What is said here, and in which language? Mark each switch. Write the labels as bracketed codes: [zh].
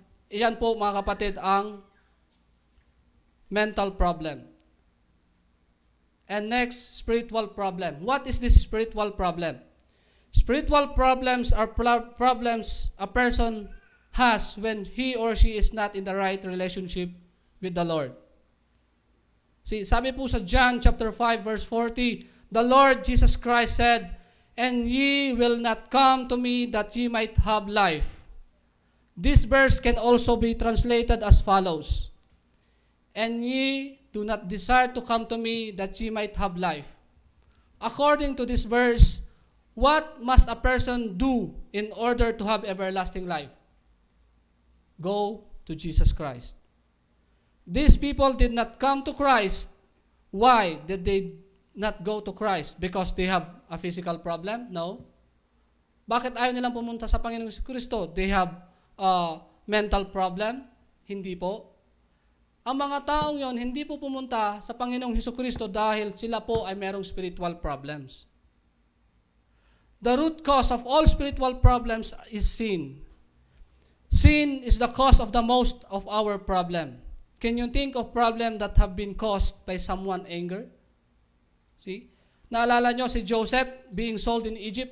[tl] Iyan po, mga kapatid, ang mental problem. [en] And next, spiritual problem. What is this spiritual problem? Spiritual problems are problems a person has when he or she is not in the right relationship with the Lord. See, sabi po sa John chapter 5 verse 40, the Lord Jesus Christ said, "And ye will not come to me that ye might have life." This verse can also be translated as follows, "And ye do not desire to come to me that ye might have life." According to this verse, what must a person do in order to have everlasting life? Go to Jesus Christ. These people did not come to Christ. Why did they not go to Christ? Because they have a physical problem? No. [tl] Bakit ayaw nilang pumunta sa Panginoong Kristo? [en] They have a mental problem? [tl] Hindi po. Ang mga taong yon hindi po pumunta sa Panginoong Kristo dahil sila po ay merong spiritual problems. [en] The root cause of all spiritual problems is sin. Sin is the cause of the most of our problem. Can you think of problem that have been caused by someone anger? See? [tl] Naalala nyo si Joseph [en] being sold in Egypt?